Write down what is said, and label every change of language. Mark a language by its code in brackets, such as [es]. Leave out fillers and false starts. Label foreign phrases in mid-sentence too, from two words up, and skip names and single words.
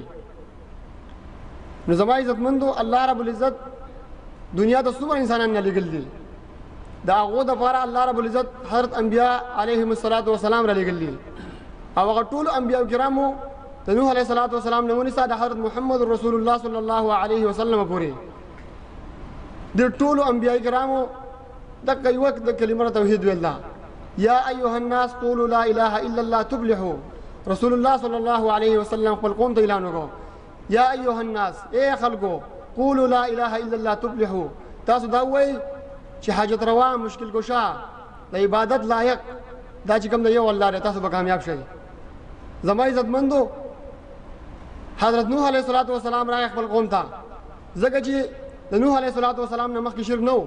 [ps] نو زما عزتمندو، الله رب العزت دنیا ته څومره انسانان نه لېږل دي، د هغو دپاره الله رب العزت حضرت انبیا [ar] علیهم الصلاة والسلام [ps] را لېږل دي. او هغه ټولو انبیا کرامو د نوح [ar] علیه الصلاة والسلام [ps] نه ونیسه د حضرت محمد رسول الله [ar] صلی الله علیه وسلم [ps] پورې د ټولو انبیا کرامو دغه یو د کلمه توحید ویل ده. [ar] یا ایها الناس قولوا لا اله الا الله تفلحوا. [ps] رسول الله [ar] صلی الله علیه وسلم [ps] خپل قوم ته اعلان وکړ [ar] یا ایها الناس، [ps] اے خلکو، [ar] قولوا لا اله الا الله تفلحوا، [ps] تاسو دا وایئ چې حاجت روا، مشکل کشا، د عبادت لایق دا چې کوم دی یو الله دی، تاسو به کامیاب شئ. زما عزتمندو، حضرت نوح [ar] علیه الصلاة والسلام [ps] راغی خپل قوم ته، ځکه چې د نوح [ar] علیه الصلاة والسلام [ps] نه مخکې شرک نه و.